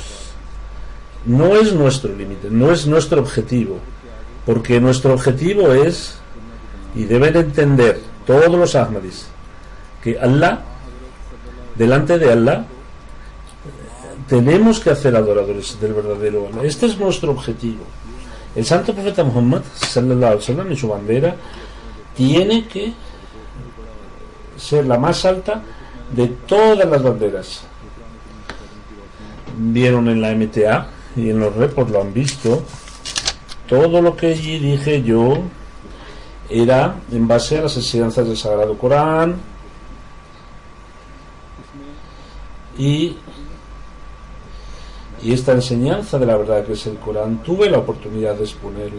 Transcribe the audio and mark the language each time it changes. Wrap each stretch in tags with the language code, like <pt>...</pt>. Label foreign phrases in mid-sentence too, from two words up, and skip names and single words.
<es>No es nuestro límite, no es nuestro objetivo, porque nuestro objetivo es, y deben entender todos los Ahmadis, que Allah, delante de Allah, tenemos que hacer adoradores del verdadero Allah. Este es nuestro objetivo. El santo profeta Muhammad</es> <ar>صلى الله عليه وسلم,</ar> <es>y su bandera tiene que ser la más alta de todas las banderas. Vieron en la MTA y en los reports lo han visto. Todo lo que allí dije yo era en base a las enseñanzas del Sagrado Corán y esta enseñanza de la verdad que es el Corán, tuve la oportunidad de exponerla.</es>